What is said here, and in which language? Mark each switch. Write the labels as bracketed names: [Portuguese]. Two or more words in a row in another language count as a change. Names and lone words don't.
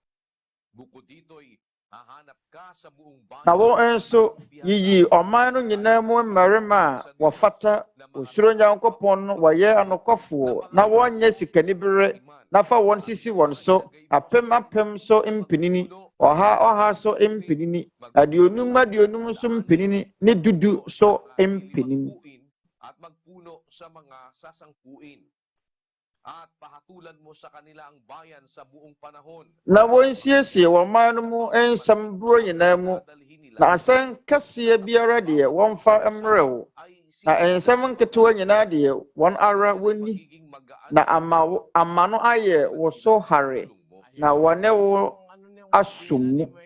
[Akan] na wɔn nso yiyi ɔman no nyinaa mu mmarima a wɔfata osuro Onyankopɔn no wɔyɛ anokɔfoɔ na wɔnyɛ sikanibere na fa wɔn sisi wɔn so apem so mpinini ɔha so mpinini aduonum so mpinini ne dudu so mpinini [Filipino] At pahatulan mo sa kanila ang bayan sa buong panahon. [Akan] Na wɔnsiesie wɔn man no mu nsɛm buro nyinaa mu, na asɛm kɛseɛ biara deɛ wɔmfa mmerɛ wo, na nsɛm nketewa nyinaa deɛ wɔn ara wɔnni, na ama no ayɛ wo so hare, na wɔne wo asom mu.